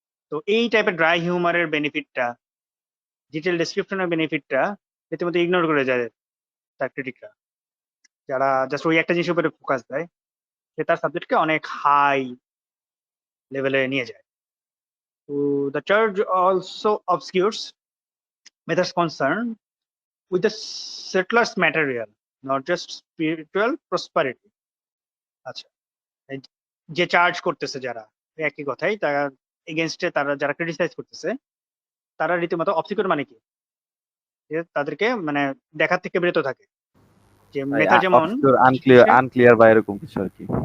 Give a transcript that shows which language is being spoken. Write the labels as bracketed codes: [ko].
[bn] তো এই টাইপের ড্রাই হিউমারের বেনিফিটটা, ডিটেল ডেসক্রিপশনের বেনিফিটটা রীতিমতো ইগনোর করে যায় তার ক্রিটিকরা, যারা জাস্ট ওই একটা জিনিসের উপরে ফোকাস দেয়, সে তার সাবজেক্টকে অনেক হাই লেভেলে নিয়ে যায়। [en] তো the charge also obscures methods concerned with the settlers material, not just spiritual prosperity. [bn] আচ্ছা, এই যে চার্জ করতেছে যারা, একই কথাই, তারা এগেনস্টে তারা যারা ক্রিটিসাইজ করতেছে, তারা রীতিমতো অবসিকিউর মানে কি, যে তাদেরকে মানে দেখার থেকে বিরত থাকে। যে মেথা যেমন আনক্লিয়ার বা এরকম কিছু আর কি।